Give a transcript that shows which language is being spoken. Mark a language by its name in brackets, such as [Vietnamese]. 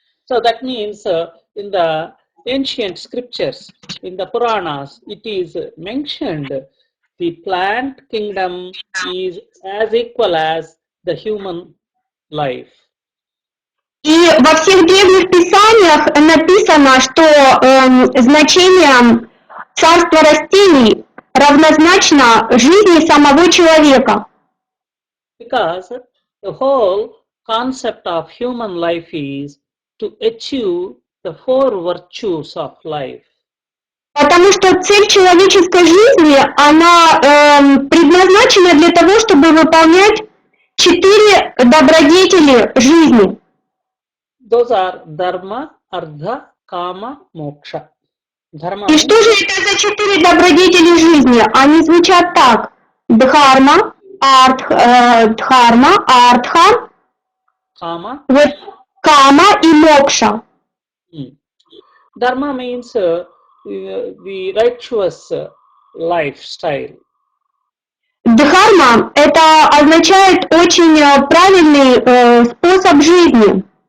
[English] So that means in the ancient scriptures, in the Puranas, it is mentioned the plant kingdom is as equal as the human life. [Russian] И во всех древних писаниях написано, что значение царства растений равнозначно жизни самого человека. [English] Because the whole concept of human life is to achieve the four virtues of life. [Russian] Потому что цель человеческой жизни, она предназначена для того, чтобы выполнять 4 добродетели жизни. [English] Those are dharma, artha, kama, moksha. Dharma [Russian] И что же это за 4 добродетели жизни? Они звучат так: дхарма, дхарма, артха, [English] kama. [Russian] кама и мокша. [English] Dharma means the righteous lifestyle. [Russian] Дхарма – это означает очень правильный способ жизни.